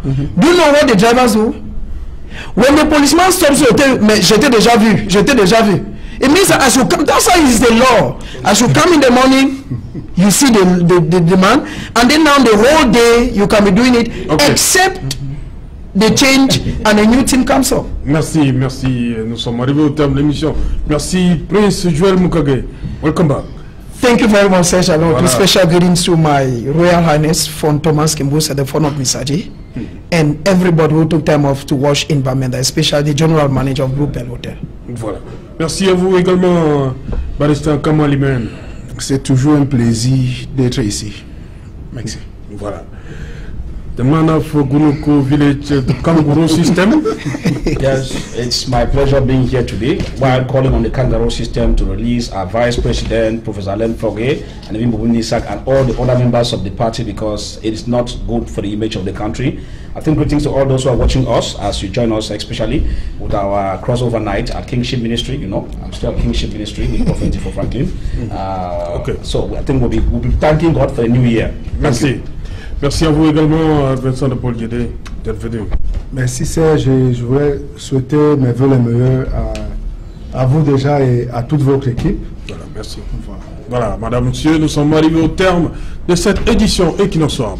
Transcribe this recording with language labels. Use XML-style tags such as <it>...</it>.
<en>Do you know what the drivers do? When the policeman stops you,</en> <fr>j'étais déjà vu.</fr> <en>It means that as you come, that's why it's the law. As you come in the morning, you see the man, and then now the whole day you can be doing it, except the change and a new team comes up.</en> <fr>Merci. Nous sommes arrivés au terme de l'émission. Merci,</fr> <en>Prince Joel Mukage. Welcome back. Thank you very much, Serge. Two special greetings to my Royal Highness Fon Thomas Kimbus at the Fon of Misaji, and everybody who took time off to watch in Bamenda, especially the General Manager of Blue Bell Hotel.</en> <fr>Voilà. Merci à vous également, Barrister Kamal Imen. C'est toujours un plaisir d'être ici. Merci.</fr> <en>Voilà. The man of Gunoko Village, the Kangaroo system. Yes, it's my pleasure being here today while calling on the Kangaroo system to release our Vice President, Professor Alain Fogué, and even Bobuni Sak and all the other members of the party, because it is not good for the image of the country. I think greetings to all those who are watching us as you join us, especially with our crossover night at Kingship Ministry. You know, I'm still at Kingship Ministry with Prophet for Franklin. So I think we'll be thanking God for the new year.</en> <fr>Merci. Merci à vous également, Vincent de Paul Guédé, d'être venu. Merci Serge, et je voudrais souhaiter mes vœux les meilleurs à vous déjà et à toute votre équipe. Voilà, merci. Voilà, madame, monsieur, nous sommes arrivés au terme de cette édition Equinox Soir.</fr>